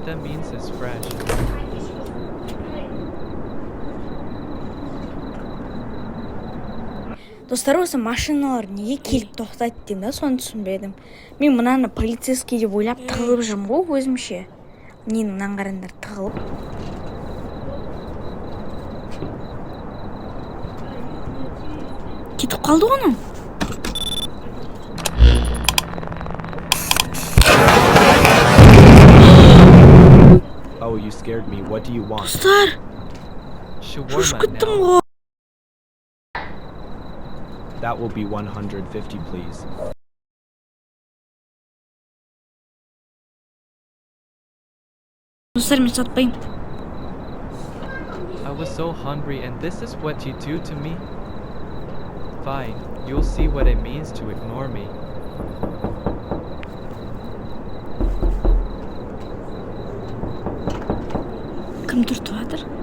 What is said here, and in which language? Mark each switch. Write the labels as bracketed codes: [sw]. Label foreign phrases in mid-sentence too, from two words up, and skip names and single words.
[kk] Достар, осы машиналар неге келіп тоқтайды деймін да, соны түсінбедім. Мен мынаны полицейский деп ойлап тығылып жүрмін ғой өзімше. Ненің мынаны қараңдар, тығылып. Кетіп қалды оны. [en] Oh, you scared me. What do you want? [kk] Достар, шошып кеттім ғой. [en] That will be 150, please. [kk] Достар, мен сатпаймын. [en] I was so hungry and this is what you do to me? Fine, you'll see what it means to ignore me. [kk] Кім түртіп жатыр?